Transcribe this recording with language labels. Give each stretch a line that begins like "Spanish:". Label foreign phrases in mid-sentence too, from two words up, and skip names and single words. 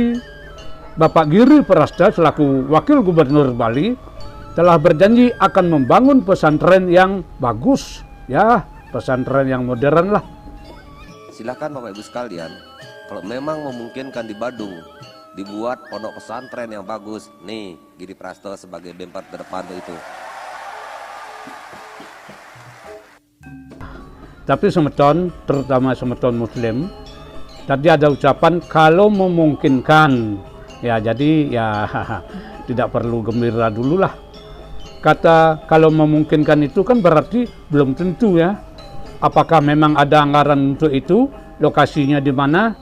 Indonesian: Bapak Giri Prasta selaku Wakil Gubernur Bali telah berjanji akan membangun pesantren yang bagus, ya, pesantren yang modern lah. Silakan Bapak Ibu sekalian, kalau memang memungkinkan di Badung dibuat pondok pesantren yang bagus, nih Giri Prasta sebagai bemper terdepan itu. Tapi semeton, terutama semeton Muslim, tadi ada ucapan kalau memungkinkan. Ya, jadi ya tidak perlu gembira dulu lah. Kata kalau memungkinkan itu kan berarti belum tentu ya. Apakah memang ada anggaran untuk itu? Lokasinya di mana?